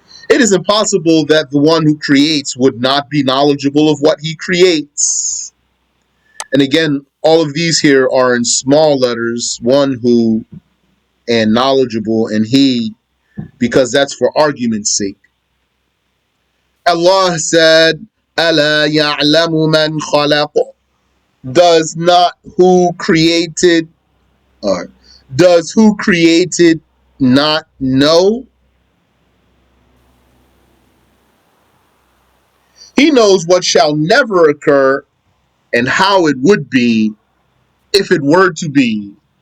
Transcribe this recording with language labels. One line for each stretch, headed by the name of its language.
English: It is impossible that the one who creates would not be knowledgeable of what he creates. And again, all of these here are in small letters, one who and knowledgeable and he, because that's for argument's sake. Allah said,
Arabic: أَلَا يَعْلَمُ مَنْ خَلَقَ.
English: Does not who created, or does who created not know? He knows what shall never occur and how it would be if it were to be.